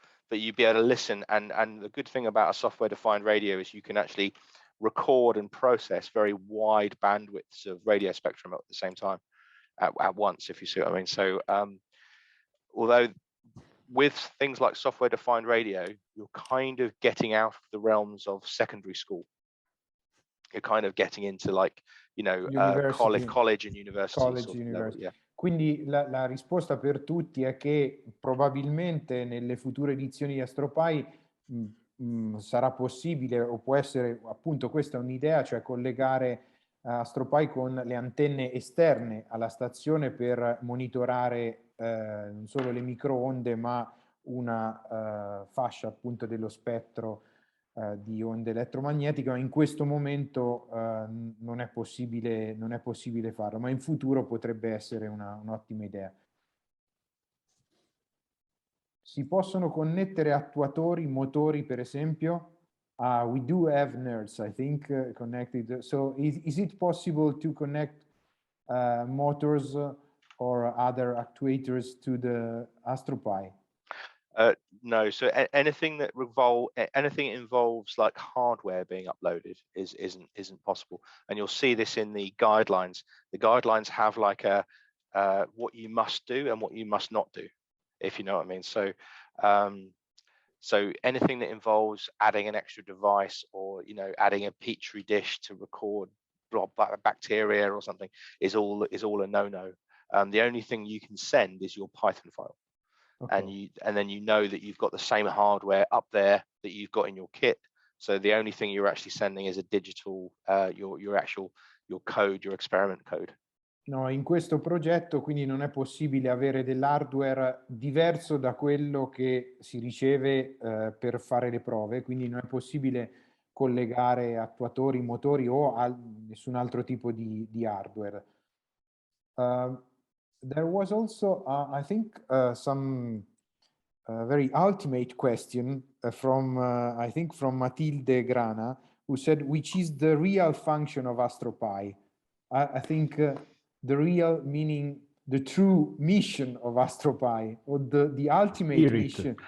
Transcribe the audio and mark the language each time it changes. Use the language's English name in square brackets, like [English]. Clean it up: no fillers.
[English] But you'd be able to listen, and the good thing about a software-defined radio is you can actually record and process very wide bandwidths of radio spectrum at the same time at once, if you see what I mean. So although with things like software-defined radio, you're kind of getting out of the realms of secondary school. You're kind of getting into like, college and university. College, university. Yeah. [Italian] Quindi la risposta per tutti è che probabilmente nelle future edizioni di Astro Pi sarà possibile, o può essere, appunto, questa è un'idea, cioè collegare Astro Pi con le antenne esterne alla stazione per monitorare non solo le microonde, ma una fascia appunto dello spettro di onde elettromagnetiche. Ma in questo momento non è possibile farlo, ma in futuro potrebbe essere un'ottima idea. Si possono connettere attuatori, motori, per esempio? [English] We do have nerds, I think, connected. So is it possible to connect motors or other actuators to the Astro Pi? No, so anything that involves like hardware being uploaded isn't possible, and you'll see this in the guidelines. The guidelines have like a what you must do and what you must not do, if you know what I mean. So so anything that involves adding an extra device, or adding a petri dish to record bacteria or something is all a no-no. The only thing you can send is your Python file. Okay. And then that you've got the same hardware up there that you've got in your kit. So the only thing you're actually sending is a digital, your actual code, your experiment code. [Italian] No, in questo progetto quindi non è possibile avere dell'hardware diverso da quello che si riceve per fare le prove, quindi non è possibile collegare attuatori, motori o nessun altro tipo di hardware. [English] There was also, I think, some very ultimate question from, I think, from Matilde Grana, who said, which is the real function of Astro Pi? I think the real meaning, the true mission of Astro Pi, or the ultimate mission.